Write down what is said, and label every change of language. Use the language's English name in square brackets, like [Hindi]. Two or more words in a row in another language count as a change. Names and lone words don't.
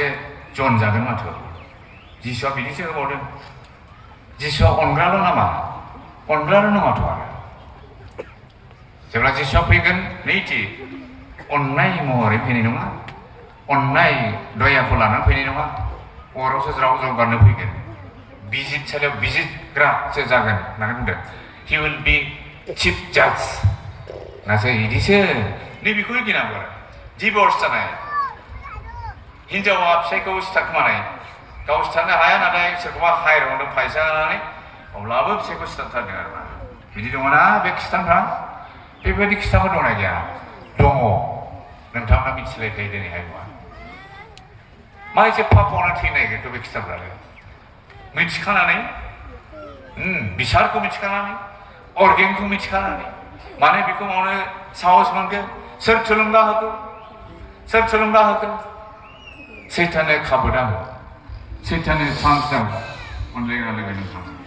[Bodo] जन जागोन माथो जिसुआ बिदिसो होबावदों जिसुआ अनग्राल' नामा अनग्राल' नङाथ' आरो जेब्ला जिसुआ फैगोन नैथि अननाय महरै फैनाय नङा अननाय दयाखौ लानानै फैनाय नङा अरावसो ज्राव गारनो फैगोन बिजितसालियाव बिजितग्रासो जागोन होननानै बुंदों [English] He will be chief judge [Bodo] नासै बिदिसो नैबेखौ गिनांगौ आरो डिभर्स जानाय हिन्जावा फिसायखौ सिथारखोमानाय गाव सिथारनो हाया नाथाय सोरखौबा हायरदों फैसा होनानै अब्लाबो फिसायखौ सिथारथारदों आरोना बिदि दङना बे खृष्टानफ्रा बेबायदि खृष्टानफोर दंना गैया दङ नोंथांमोना मिथिलायखायो दिनैहाय नङा मा एसे पापावनो थैनो नागिरखो बे खृष्टानफ्रालाय मिथिखानानै बिसारखौ मिथिखानानै अर्गेंखौ मिथिखानानै माने बेखौ मावनो साहस मोनगोन सोर थुलुंगा होगोन सैताननो खाबु दा हो सैताननो चान्स दा हो अनलायग्रा लोगो नोंथां